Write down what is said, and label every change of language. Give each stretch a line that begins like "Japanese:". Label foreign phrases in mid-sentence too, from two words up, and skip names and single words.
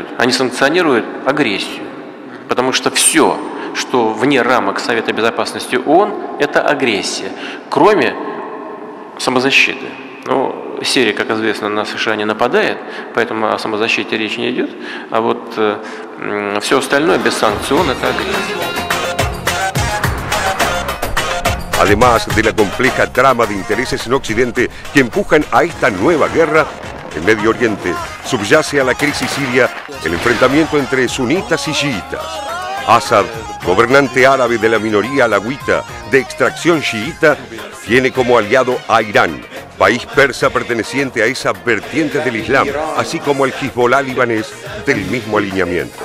Russian: Они санкционируют агрессию, потому что все, что вне рамок Совета Безопасности ООН, это агрессия, кроме самозащиты. Ну, Сирия, как известно, на США не нападает, поэтому о самозащите речь не идет, а вот все остальное без санкций ООН – это агрессия.
Spanish: Además de la compleja trama de intereses en Occidente que empujan a esta nueva guerra, en Medio Oriente subyace a la crisis siria el enfrentamiento entre sunitas y chiitas. Assad, gobernante árabe de la minoría alawita de extracción chiita, tiene como aliado a Irán, país persa perteneciente a esa vertiente del Islam, así como el Hezbollah libanés del mismo alineamiento.